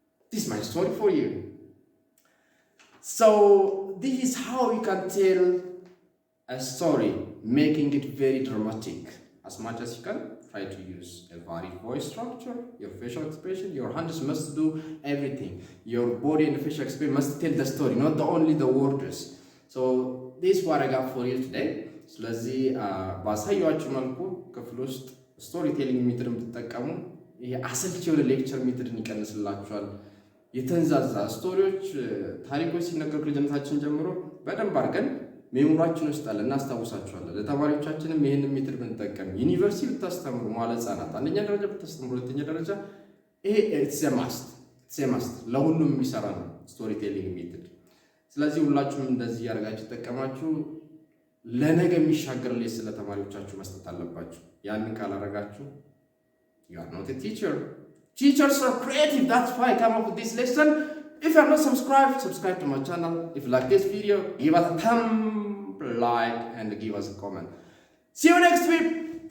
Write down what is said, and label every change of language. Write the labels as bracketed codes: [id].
[en] This is my story for you. So this is how you can tell a story, making it very dramatic. As much as you can, try to use a varied voice structure, your facial expression, your hands must do everything. Your body and facial expression must tell the story, not only the words. So this is what I got for you today. [am] ስለዚህ ባሳያችሁ መልኩ ክፍል ውስጥ ስቶሪ ቴሊንግ ሜትድን ብትጠቀሙ ይሄ አሰልቺ የሆነ ሌክቸር ሜትድን ይቀንስላችኋል። የተንዛዛ ስቶሪዎች፣ ታሪኮች ሲነገሩ ልጅነታችን ጀምሮ በደንብ አድርገን ሜሞሪያችን ውስጥ አለ እናስታውሳቸዋለን። ለተማሪዎቻችንም ይሄንን ሜትድ ብንጠቀም ዩኒቨርሲቲ ብታስተምሩ ማለት ህጻናት አንደኛ ደረጃ ብታስተምሩ ሁለተኛ ደረጃ ይሄ ኢትስ ማስት ለሁሉም የሚሰራ ነው ስቶሪ ቴሊንግ ሜትድ። ስለዚህ ሁላችሁም እንደዚህ ያርጋችሁ ተጠቀማችሁ ለነገ የሚሻገር ላይ ስለ ተማሪዎቻችሁ መስጠት አለባችሁ። ያንን ካላረጋችሁ [en] you are not a teacher. Teachers are creative. That's why I come up with this lesson. If you are not subscribed, subscribe to my channel. If you like this video, give us a thumb, like, and give us a comment. See you next week.